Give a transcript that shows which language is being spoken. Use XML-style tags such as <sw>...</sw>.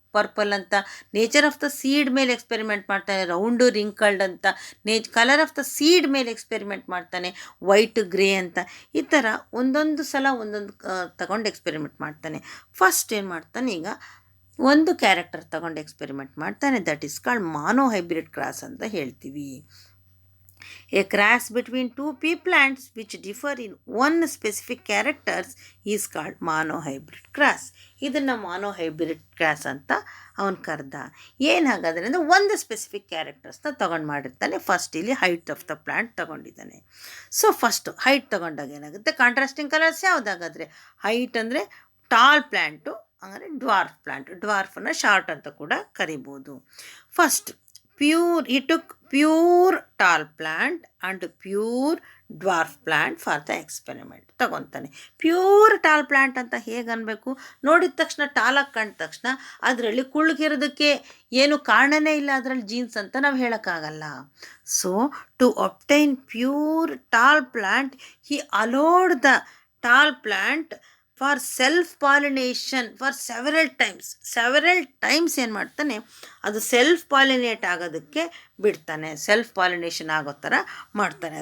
<kn>Purple ಅಂತ, nature of the seed ಮೇಲೆ experiment ಮಾಡ್ತಾನೆ, ರೌಂಡು ರಿಂಕಲ್ಡ್ ಅಂತ, ಕಲರ್ ಆಫ್ ದ ಸೀಡ್ ಮೇಲೆ ಎಕ್ಸ್ಪೆರಿಮೆಂಟ್ ಮಾಡ್ತಾನೆ, ವೈಟ್ ಗ್ರೇ ಅಂತ. ಈ ಥರ ಒಂದೊಂದು ಸಲ ಒಂದೊಂದು ತಗೊಂಡು ಎಕ್ಸ್ಪೆರಿಮೆಂಟ್ ಮಾಡ್ತಾನೆ. ಫಸ್ಟ್ ಏನು ಮಾಡ್ತಾನೆ, ಈಗ ಒಂದು ಕ್ಯಾರೆಕ್ಟರ್ ತಗೊಂಡು ಎಕ್ಸ್ಪೆರಿಮೆಂಟ್ ಮಾಡ್ತಾನೆ.</kn> <en>that is called monohybrid cross</en> <kn>ಅಂತ ಹೇಳ್ತೀವಿ.</kn> <en>A cross between two pea plants which differ in one specific characters is called monohybrid cross.</en> <kn>ಇದನ್ನು monohybrid cross ಅಂತ ಅವನು ಕರೆದ. ಏನು ಹಾಗಾದರೆ ಅಂದರೆ ಒಂದು ಸ್ಪೆಸಿಫಿಕ್ ಕ್ಯಾರೆಕ್ಟರ್ಸ್ನ ತೊಗೊಂಡು ಮಾಡಿರ್ತಾನೆ. ಫಸ್ಟ್ ಇಲ್ಲಿ height of the plant ತೊಗೊಂಡಿದ್ದಾನೆ. So first height ತೊಗೊಂಡಾಗ ಏನಾಗುತ್ತೆ, ಕಾಂಟ್ರಾಸ್ಟಿಂಗ್ ಕಲರ್ಸ್ ಯಾವುದಾಗಾದರೆ ಹೈಟ್ ಅಂದರೆ ಟಾಲ್ ಪ್ಲ್ಯಾಂಟು, ಅಂದರೆ ಡ್ವಾರ್ಫ್ ಪ್ಲ್ಯಾಂಟ್, ಡ್ವಾರ್ಫನ್ನು ಶಾರ್ಟ್ ಅಂತ ಕೂಡ ಕರಿಬೋದು.</kn> <en>First he took pure tall plant and pure dwarf plant for the experiment.</en> <kn>ತಗೊತಾನೆ. Pure tall plant ಅಂತ ಹೇಗೆ ಅನ್ಬೇಕು, ನೋಡಿದ ತಕ್ಷಣ ಟಾಲಾಗಿ ಕಂಡ ತಕ್ಷಣ ಅದರಲ್ಲಿ ಕುಳ್ಗಿರೋದಕ್ಕೆ ಏನು ಕಾರಣನೇ ಇಲ್ಲ, ಅದರಲ್ಲಿ ಜೀನ್ಸ್ ಅಂತ ನಾವು ಹೇಳೋಕ್ಕಾಗಲ್ಲ.</kn> <en>so to obtain pure tall plant he allowed the tall plant for self pollination for several times</en> <kn>ಏನು ಮಾಡ್ತಾನೆ, ಅದು ಸೆಲ್ಫ್ ಪಾಲಿನೇಟ್ ಆಗೋದಕ್ಕೆ ಬಿಡ್ತಾನೆ, ಸೆಲ್ಫ್ ಪಾಲಿನೇಷನ್ ಆಗೋ ಥರ ಮಾಡ್ತಾನೆ.</kn>